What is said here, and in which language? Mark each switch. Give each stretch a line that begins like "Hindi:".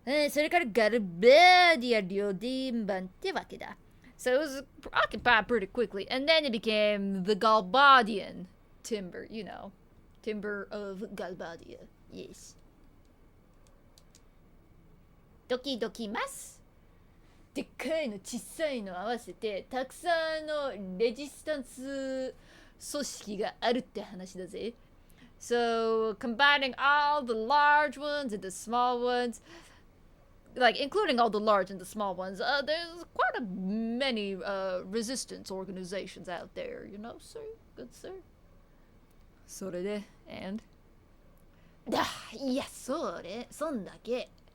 Japanese: それからガルバディア領伝番ってわけだ。
English: So it was occupied pretty quickly, and then it became the Galbadian timber, you know. Timber of Galbadia. Yes.
Japanese: ドキドキます。でっかいの小さいの合わせてたくさんのレジスタンス組織があるって話だぜ。
English: So combining all the large ones and the small ones, like including all the large and the small ones, there's quite a many resistance organizations out there, you know, sir, good sir.
Japanese: それで
English: and
Japanese: いやそんだけ。